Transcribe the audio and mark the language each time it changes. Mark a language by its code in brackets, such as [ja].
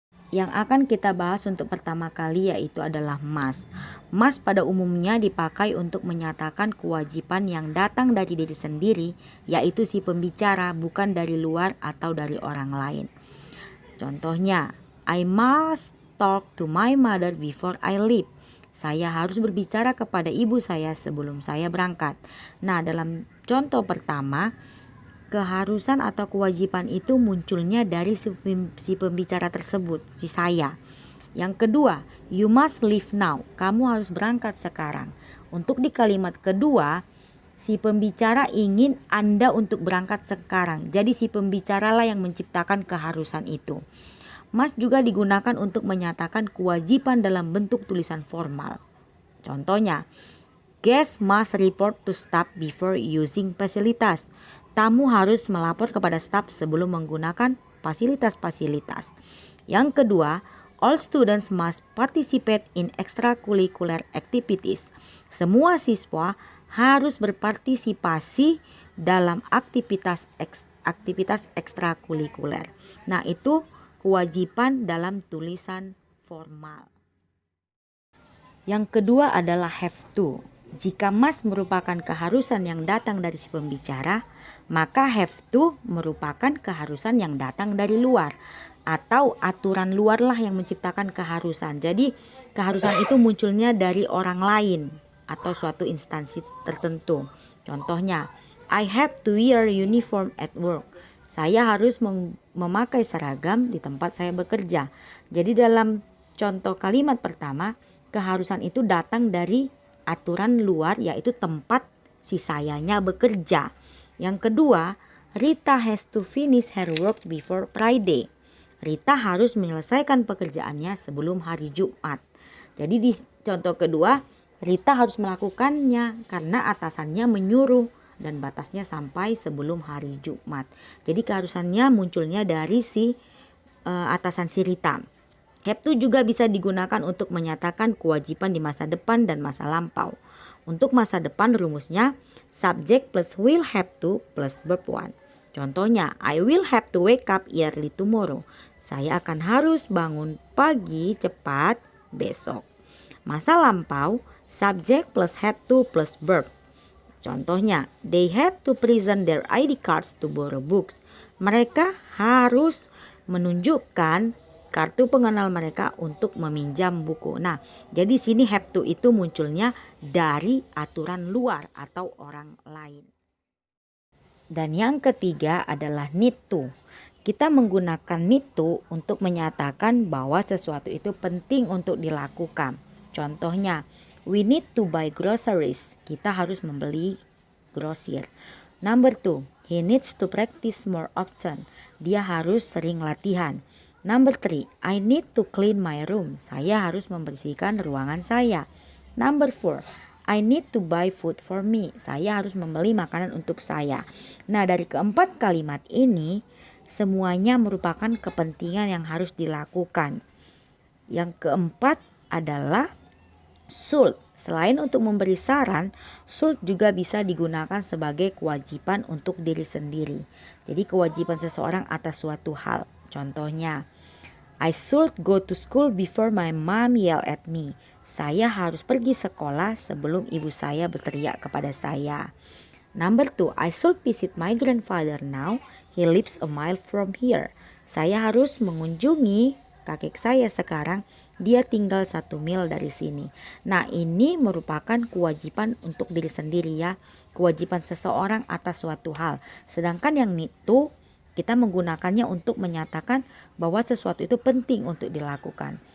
[id] Yang akan kita bahas untuk pertama kali yaitu adalah must. Must pada umumnya dipakai untuk menyatakan kewajiban yang datang dari diri sendiri, yaitu si pembicara, bukan dari luar atau dari orang lain. Contohnya, [en] I must talk to my mother before I leave. [id] Saya harus berbicara kepada ibu saya sebelum saya berangkat. Nah, dalam contoh pertama, keharusan atau kewajiban itu munculnya dari si pembicara tersebut, si saya. Yang kedua, [en] you must leave now. [id] Kamu harus berangkat sekarang. Untuk di kalimat kedua, si pembicara ingin Anda untuk berangkat sekarang. Jadi si pembicaralah yang menciptakan keharusan itu. Must juga digunakan untuk menyatakan kewajiban dalam bentuk tulisan formal. Contohnya, [en] guest must report to staff before using fasilitas. [id] Tamu harus melapor kepada staf sebelum menggunakan fasilitas-fasilitas. Yang kedua, [en] all students must participate in extracurricular activities. [id] Semua siswa harus berpartisipasi dalam aktivitas ekstrakurikuler. Nah, itu kewajiban dalam tulisan formal. Yang kedua adalah have to. Jika must merupakan keharusan yang datang dari si pembicara, maka have to merupakan keharusan yang datang dari luar, atau aturan luarlah yang menciptakan keharusan. Jadi keharusan itu munculnya dari orang lain atau suatu instansi tertentu. Contohnya, [en] I have to wear uniform at work. [id] Saya harus memakai seragam di tempat saya bekerja. Jadi dalam contoh kalimat pertama, keharusan itu datang dari aturan luar, yaitu tempat si sayanya bekerja. Yang kedua, [en] Rita has to finish her work before Friday. [id] Rita harus menyelesaikan pekerjaannya sebelum hari Jumat. Jadi di contoh kedua, Rita harus melakukannya karena atasannya menyuruh dan batasnya sampai sebelum hari Jumat. Jadi keharusannya munculnya dari si atasan si Rita. Have to juga bisa digunakan untuk menyatakan kewajiban di masa depan dan masa lampau. Untuk masa depan rumusnya [en] subject plus will have to plus verb 1. [id] Contohnya, [en] I will have to wake up early tomorrow. [id] Saya akan harus bangun pagi cepat besok. Masa lampau, [en] subject plus had to plus verb. [id] Contohnya, [en] they had to present their ID cards to borrow books. [id] Mereka harus menunjukkan kartu pengenal mereka untuk meminjam buku. Nah, jadi sini have to itu munculnya dari aturan luar atau orang lain. Dan yang ketiga adalah need to. Kita menggunakan need to untuk menyatakan bahwa sesuatu itu penting untuk dilakukan. Contohnya, [en] we need to buy groceries. [id] Kita harus membeli grosir. [en] Number 2, he needs to practice more often. [id] Dia harus sering latihan. [en] Number 3, I need to clean my room. [id] Saya harus membersihkan ruangan saya. [en] Number 4, I need to buy food for me. [id] Saya harus membeli makanan untuk saya. Nah, dari keempat kalimat ini, semuanya merupakan kepentingan yang harus dilakukan. Yang keempat adalah should. Selain untuk memberi saran, should juga bisa digunakan sebagai kewajiban untuk diri sendiri. Jadi kewajiban seseorang atas suatu hal. Contohnya, [en] I should go to school before my mom yell at me. [id] Saya harus pergi sekolah sebelum ibu saya berteriak kepada saya. [en] Number 2, I should visit my grandfather now. He lives a mile from here. [id] Saya harus mengunjungi kakek saya sekarang. Dia tinggal 1 mil dari sini. Nah, ini merupakan kewajiban untuk diri sendiri ya. Kewajiban seseorang atas suatu hal. Sedangkan yang need to, kita menggunakannya untuk menyatakan bahwa sesuatu itu penting untuk dilakukan.